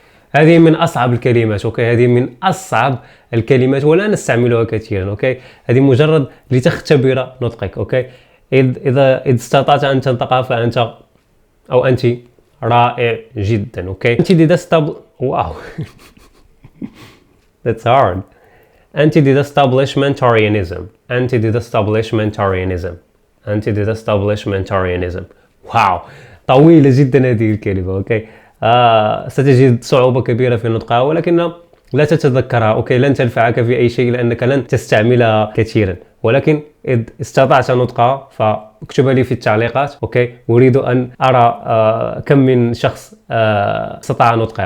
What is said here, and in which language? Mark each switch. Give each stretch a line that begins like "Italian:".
Arabic: هذه من أصعب الكلمات. اوكي. هذه من أصعب الكلمات ولا نستعملها كثيرا. اوكي. هذه مجرد لتختبر نطقك. اوكي. إذا استطعت أن تنطقها فأنت أو أنت رائع جدا.
English: Okay. Wow. That's hard. Anti-disestablishmentarianism. Anti-disestablishmentarianism. Anti-disestablishmentarianism.
Arabic: واو، طويلة جدا هذه الكلمة. اوكي. ستجد صعوبة كبيرة في نطقها، ولكن لا تتذكرها. اوكي، لن تنفعك في اي شيء لانك لن تستعملها كثيرا، ولكن إذا استطعت نطقها فاكتبها لي في التعليقات. اوكي، اريد ان ارى كم من شخص استطاع نطقها.